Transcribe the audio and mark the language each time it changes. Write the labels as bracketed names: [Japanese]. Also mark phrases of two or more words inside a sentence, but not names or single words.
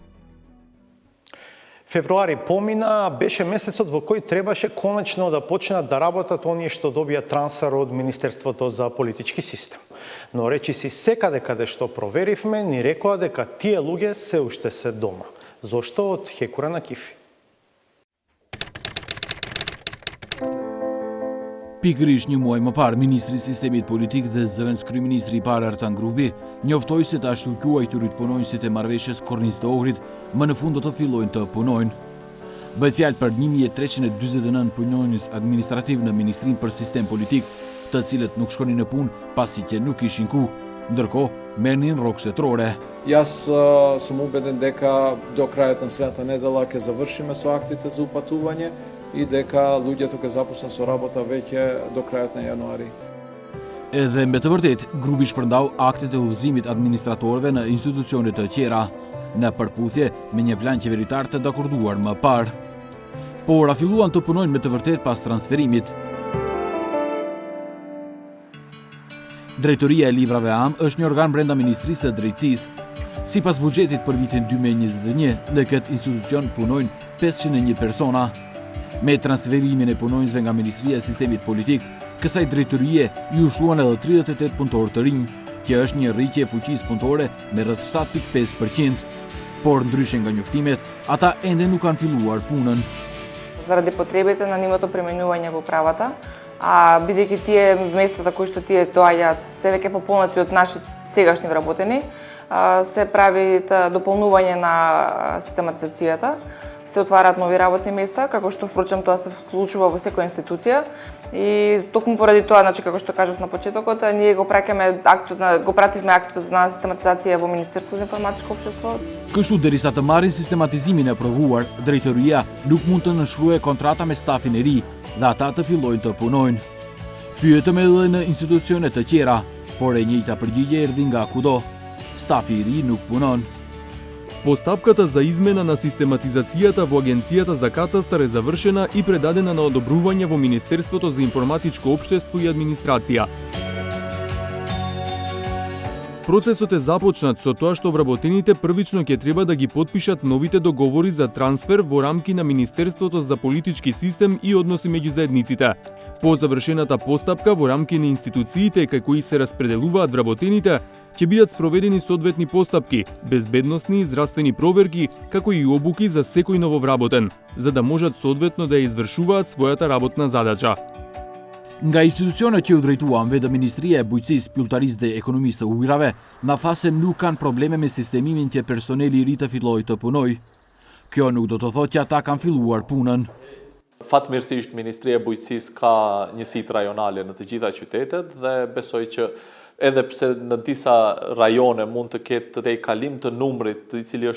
[Macedonian] Февруари помина, беше месецот во кој требаше конечно да почнат да работат оние што добија трансфер од Министерството за политички систем. Но речиси секаде каде што проверивме, ни рекоа дека тие луѓе се уште се дома. Зошто? Од Хекура на Кифи. [Albanian] Pikërisht një muaj më parë, Ministri i Sistemit Politik dhe zëvendës kryeministri i parë Artan Grubi njoftoi se të ashtuquajturit punonjësit e marrëveshjes kornisë të Ohrit më në fund do të fillojnë të punojnë. Bëhet fjalë për 1349 punonjës administrativ në Ministrinë për Sistem Politik, të cilët nuk shkonin në punë pasi që nuk ishin ku, ndërkohë merrnin rrogë shtetërore. [Macedonian] Јас сум убеден дека до крајот на следната недела ќе завршиме со актите за упатување и дека луѓето ќе започнат со работа веќе до крајот на јануари. [Albanian] Edhe me të vërtet, grupi shpërndau aktet e udhëzimit administratorëve në institucione të tjera, në përputhje me një plan qeveritar të dakorduar më parë. Por filluan të punojnë me të vërtet pas transferimit. Drejtoria e librave am është një organ brenda Ministrisë së Drejtësisë. Sipas buxhetit për vitin 2021, në këtë institucion punojnë 501 persona. Me transferimin e punonjësve nga Ministria e Sistemit Politik, kësaj drejtorie ju shruan edhe 38 punëtorë të rinj, që është një rritje e fuqisë punëtore me rreth 7.5%. Por ndryshe nga njoftimet, ata ende nuk kanë filluar punën. [Macedonian] Заради потребите на нивото преминување во правата, а бидејќи тие места за кои што тие доаѓаат се веќе пополнати од наши сегашни вработени, се прави дополнување на систематизацијата, се отвараат нови работни места, како што впрочем тоа се случува во секоја институција и токму поради тоа, значи како што кажав на почетокот, ние го пративме актот на систематизација во Министерството за информатичко општество. [Albanian] Kështu derisa të marrin sistematizimin e provuar, drejtoria nuk mund të nënshkruajë kontrata me stafin e ri dhe ata të fillojnë të punojnë. Pyetëm edhe në institucione të tjera, por e njëjta përgjigje erdhi nga kudo. Stafi i ri nuk punon. [Macedonian] Постапката за измена на систематизацијата во Агенцијата за катастар е завршена и предадена на одобрување во Министерството за информатичко општество и администрација. Процесот е започнат со тоа што вработените првично ќе треба да ги потпишат новите договори за трансфер во рамки на Министерството за политички систем и односи меѓу заедниците. По завршената постапка во рамки на институциите кај кои се распределуваат вработените, ќе бидат спроведени соодветни постапки, безбедносни и здравствени проверки, како и обуки за секој нововработен, за да можат соодветно да ја извршуваат својата работна задача. [Albanian] Nga institucionet që u drejtuan vetë Ministria e Bujqësisë, Pylltarisë dhe Ekonomisë të Ujrave, na tha se nuk kanë probleme me sistemimin që personeli i ri të fillojë të punojë. Kjo nuk do të thotë që ata kanë filluar punën. Fatmirësisht Ministria e Bujqësisë ka njësitë rajonale në të gjitha qytetet dhe besoj që edhe pse në disa rajone mund të ketë të kalim të numrit i cili është